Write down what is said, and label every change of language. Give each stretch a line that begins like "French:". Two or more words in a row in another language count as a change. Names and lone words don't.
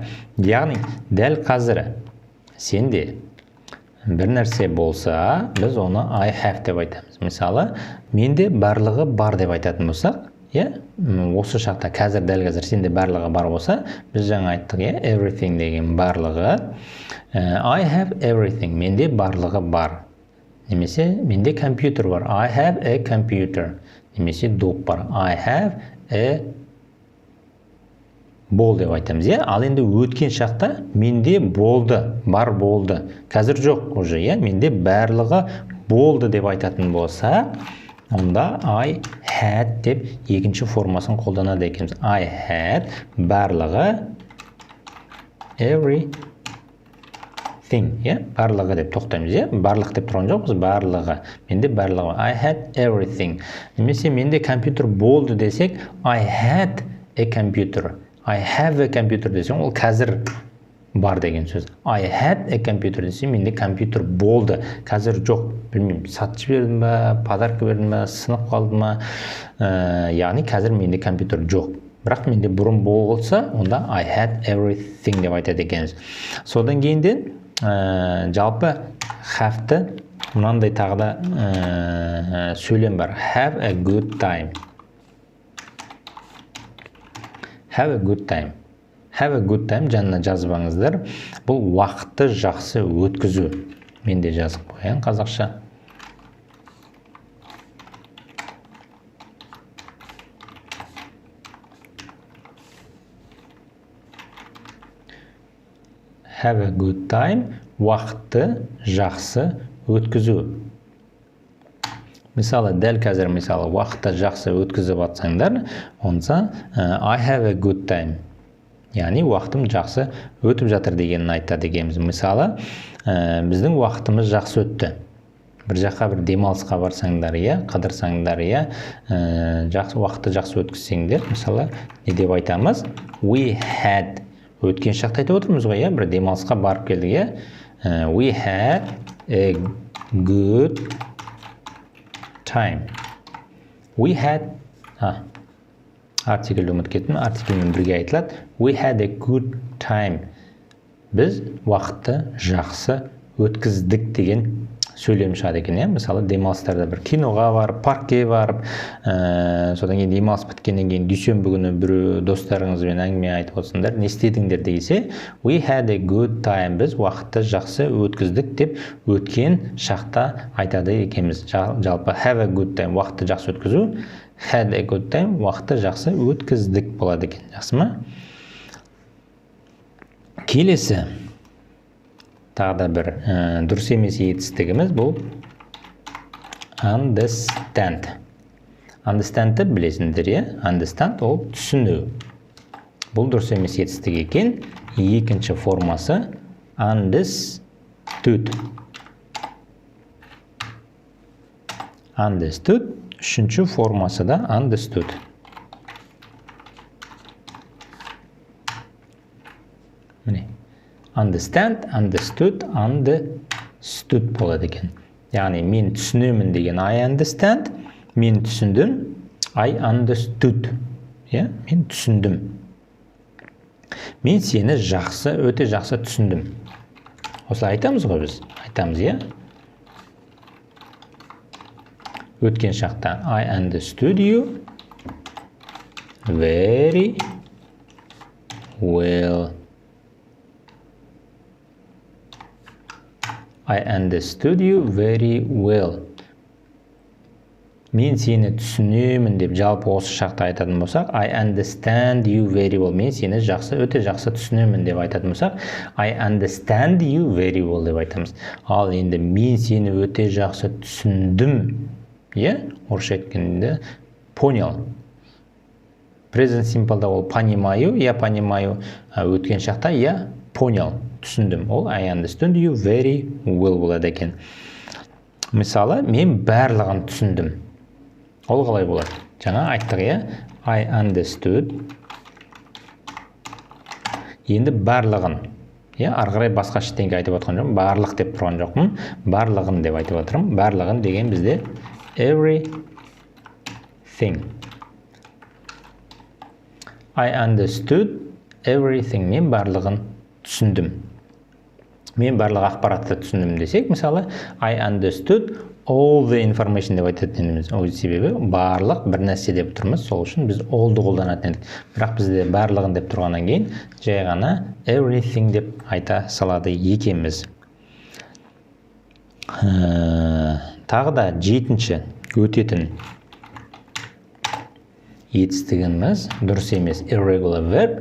Kazakh: Яғни дәл қазір сенде бір нәрсе болса, біз оны
English: I have
Kazakh: деп айтамыз. Мысалы, менде барлығы бар деп айтатын болсақ, осы шақта қазір дәл қазір сенде барлығы бар болса, біз жаңа айттық, everything деген барлығы.
English: I have everything.
Kazakh: Менде барлығы бар. Немесе менде компьютер бар.
English: I have a computer.
Kazakh: Немесе доп бар.
English: I have a ball
Kazakh: деп айтамыз, Ал енді өткен шақта менде болды, бар болды. Қазір жоқ уже, Менде барлығы болды деп айтатын болса, онда
English: I had
Kazakh: деп екінші формасын қолданады екенбіз.
English: I had барлығы everything,
Kazakh: барлығы деп тоқтаймыз, барлық деп тұрған жоқпыз, барлығы. Менде барлығы.
English: I had everything.
Kazakh: Немесе менде компьютер болды десек,
English: I had a computer. I have a computer
Kazakh: десең, ол қазір бар деген сөз.
English: I had a computer
Kazakh: десе, менде компьютер болды. Қазір жоқ, білмеймін, сатып бердім ба, подарка бердім ба, сынып қалды ма. Яғни қазір менде компьютер жоқ. Бірақ менде бұрын болса, онда
English: I had everything
Kazakh: деп айтады екенбіз. Содан кейінден жалпы have-ті мынандай тағы да сөйлем бар.
English: Have a good time. Have a good time. Have a good time
Kazakh: жанына жазып алыңыздар. Бұл уақытты жақсы өткізу. Мен де жазып қояйын қазақша.
English: Have a good time.
Kazakh: Уақытты жақсы өткізу. Мысалы, дәл қазір уақытты жақсы өткізіп атсаңдар, онса
English: I have a good time.
Kazakh: Яғни уақытым жақсы өтіп жатыр дегенін айтады екенбіз. Мысалы, біздің уақытымыз жақсы өтті. Бір жаққа бір демалысқа барсаңдар, қыдырсаңдар, уақытты жақсы өткізсеңдер, мысалы, не деп айтамыз?
English: We had.
Kazakh: Өткен шақта айтып отырмыз ғой, бір демалысқа барып келдік,
English: We had a good time. We had
Kazakh: артиклді ұмытып кеттім, артиклмен бірге айтылады.
English: We had a good time.
Kazakh: Біз уақытты жақсы өткіздік деген сөйлем шығады екен. Мысалы, демалыстарда бір киноға барып, паркке барып, содан кейін демалыс біткеннен кейін дүйсенбі күні бір достарыңызбен әңгіме айтып отырсыңдар, не істедіңдер десе,
English: we had a good time.
Kazakh: Біз уақытты жақсы өткіздік деп өткен шақта айтады екенбіз. Жалпы
English: have a good time
Kazakh: уақытты жақсы өткізу,
English: had a good time
Kazakh: уақытты жақсы өткіздік болады екен. Жақсы ма? Келесі тағы да бір дұрыс емес етістігіміз бұл understand. Understand'ті білесіңдер, understand ол түсіну. Бұл дұрыс емес етістік екен. Екінші формасы understood.
English: Understood.
Kazakh: Үшінші формасы да understood. Міне.
English: Understand, understood, understood болады екен.
Kazakh: Яғни, мен түсінемін деген
English: I understand,
Kazakh: мен түсіндім,
English: I understood.
Kazakh: Мен түсіндім. Мен сені жақсы, өте жақсы түсіндім. Осылай айтамыз ғой біз? Айтамыз, Өткен шақта
English: I understood you very well. I understood you very well.
Kazakh: Мен сені түсінемін деп жалпы осы шақта айтатын болсақ,
English: I understand you very well.
Kazakh: Мен сені жақсы, өте жақсы түсінемін деп айтатын болсақ,
English: I understand you very well
Kazakh: деп айтамыз. Ал енді мен сені өте жақсы түсіндім. Орысша айткенде понял.
English: Present simple'да
Russian: ол понимаю, я понимаю.
Kazakh: Өткен шақта
Russian: я понял.
Kazakh: Түсіндім. Ол
English: I understood you very well
Kazakh: болады екен. Мысалы, мен барлығын түсіндім. Ол қалай болады? Жаңа айттық,
English: I understood.
Kazakh: Енді барлығын. Арғарай басқа ештеңе айтып отқан жоқпын. Барлық деп тұрған жоқпын. Барлығын деп айтып отырмын. Барлығын деген бізде everything.
English: I understood everything.
Kazakh: Мен барлығын түсіндім. Мен барлық ақпаратты түсіндім десек, мысалы,
English: I understood all the information
Kazakh: деп айтатынымыз. Ол себебі барлық бір нәрсе деп тұрмыз, сол үшін біз all-ды қолданатын едік. Бірақ бізде барлығын деп тұрғаннан кейін, жай ғана everything деп айта салады екенбіз. Тағы да жетінші өтетін етістігіміз дұрыс емес
English: irregular verb.